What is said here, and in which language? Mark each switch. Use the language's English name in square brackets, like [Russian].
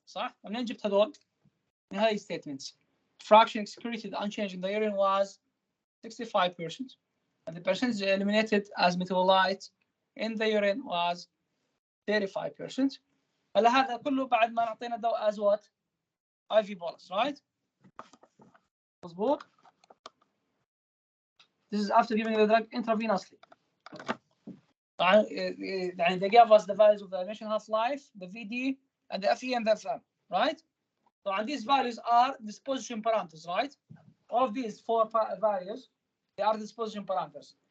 [Arabic] صح؟ ومنين جبت هذول؟ من هذه statements. [English] Fraction excreted unchanged in the urine was 65%, and the percentage eliminated as metabolite in the urine was 35%. [Arabic] هلا هذا كله بعد ما نعطينا دواء [English] as what? IV bolus, right? [Arabic] مظبوط. [English] This is after giving the drug intravenously. they gave us the values of the initial half-life, the VD, and the FE and the FM, right? So and these values are disposition parameters, right? All of these four values, they are disposition parameters.